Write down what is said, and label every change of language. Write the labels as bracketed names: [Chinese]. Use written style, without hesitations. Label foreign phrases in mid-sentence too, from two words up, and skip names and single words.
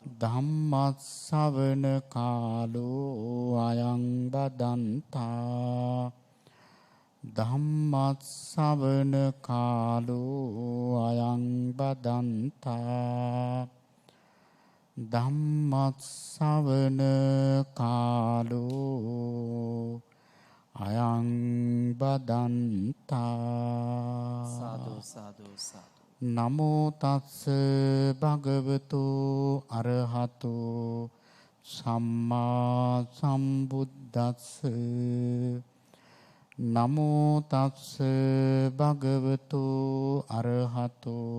[Pali] ධම්ම ශ්‍රවණ කාලෝ අයං බදන්තා ධම්ම ශ්‍රවණ කාලෝ අයං බදන්තා ධම්ම ශ්‍රවණ කාලෝ අයං බදන්තා සාදු සාදු සාදු නමෝ තස්ස භගවතු අරහතු සම්මා සම්බුද්දස්ස නමෝ තස්ස භගවතු අරහතු